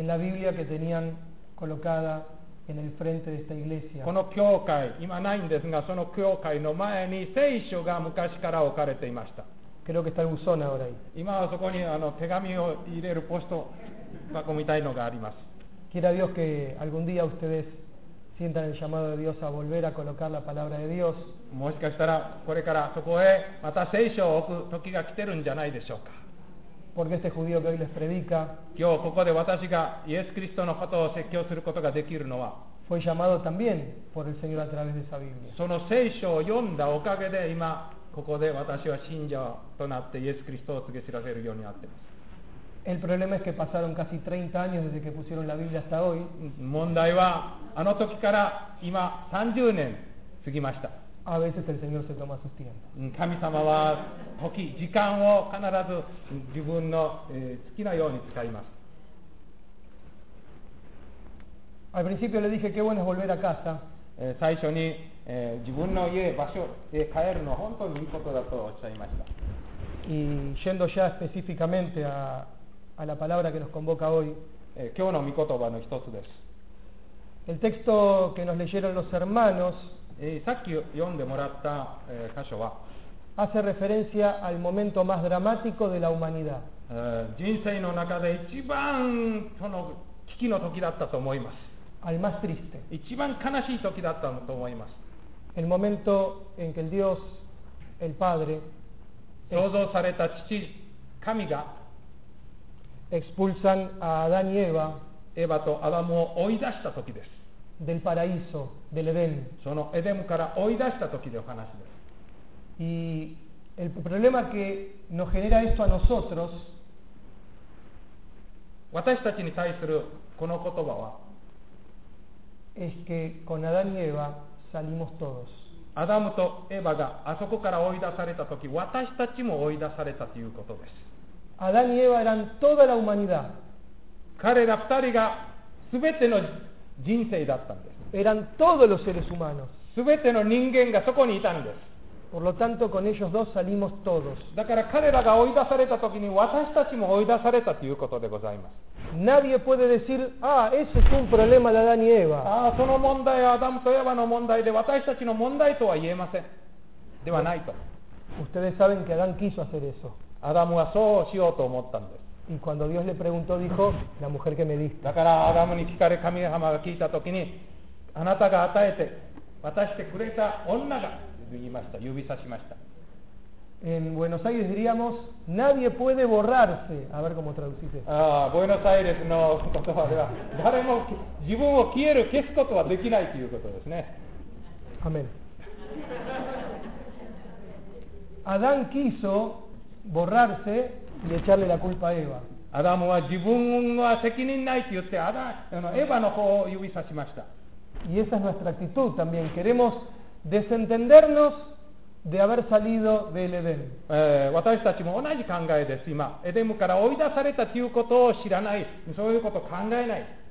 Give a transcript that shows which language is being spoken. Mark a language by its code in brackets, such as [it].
[es] En la Biblia que tenían. Colocada en el frente de esta iglesia. [ja] この教会今ないんですが、その教会の前に聖書が昔から置かれていました。 [es] Creo que está el buzón ahora ahí. [ja] 今はそこに手紙を入れるポスト箱みたいのがあります。 [es] Quiera Dios que algún día ustedes sientan el llamado de Dios a volver a colocar la palabra de Dios. [ja] もしかしたらこれからそこへまた聖書を置く時が来てるんじゃないでしょうか。 [es] Porque este judío que hoy les predica, [ja] 今日ここで私がイエス・キリストのことを説教することができるのは、 [es] fue llamado también por el Señor a través de esa Biblia. [ja] その聖書を読んだおかげで今ここで私は信者となってイエス・キリストを告げ知らせるようになっています。 [es] El problema es que pasaron casi 30 años desde que pusieron la Biblia hasta hoy. [ja] 問題はあの時から今30年過ぎました。 [es] A veces el Señor se toma sus tiempos. [ja] 神様は時、時間を必ず自分の好きなように使います。 [es] Al principio le dije qué bueno es volver a casa. [ja] 最初に自分の家、場所へ帰るのは本当にいいことだとおっしゃいました。 [es] Y yendo ya específicamente a la palabra que nos convoca hoy. [ja] 今日の御言葉の一つです。 [es] El texto que nos leyeron los hermanos. [ja] さっき読んでもらった、箇所は [es] hace referencia al momento más dramático de la humanidad. [ja] 人生の中で一番その危機の時だったと思います。 [es] al más triste. [ja] 一番悲しい時だったと思います。 [es] el momento en que el Dios, el Padre, [ja] 創造された父、神が [es] expulsan a Adán y Eva, [ja] エヴァとアダムを追い出した時です。 [es] Del paraíso, del Edén. [ja] そのエデンから追い出した時のお話です。 [es] Y el problema que nos genera esto a nosotros, [ja] 私たちに対するこの言葉は [es] es que con Adán y Eva salimos todos. [ja] アダムとエヴァがあそこから追い出された時、私たちも追い出されたということです。 [es] Adán y Eva eran toda la humanidad. [ja] 彼ら二人が全ての人生だったんです。 [es] Eran todos los seres humanos. [ja] 全ての人間がそこにいたんです。 [es] Por lo tanto, con ellos dos salimos todos. [ja] だから彼らが追い出された時に私たちも追い出されたということでございます。 [es] Nadie puede decir, ah, eso es un problema de Adán y Eva. [ja] Ah, その問題はアダムとエヴァの問題で私たちの問題とは言えません。ではないと。 [es] Ustedes saben que Adán quiso hacer eso. [ja] アダムはそうしようと思ったんです。 [es] Y cuando Dios le preguntó, dijo, la mujer que me diste. [ja] だからアダムに聞かれ、神様が聞いた時に、あなたが与えて、渡してくれた女が、言いました、指さしました。 [es] En Buenos Aires diríamos, nadie puede borrarse. A ver cómo traducís eso. [ja] Ah, Buenos Aires の言葉では、誰も自分を消える、消すことはできないということですね。 [es] Amén. Adán quiso borrarse y echarle la culpa a Eva. [ja] Adam は自分は責任ないと言って、エヴァの方を指さしました。 [es] Y esa es nuestra actitud también. Queremos desentendernos. De haber salido del Edén. [ja] 私たちも同じ考えです。今、エデムから追い出されたということを知らない、そういうことを考えない。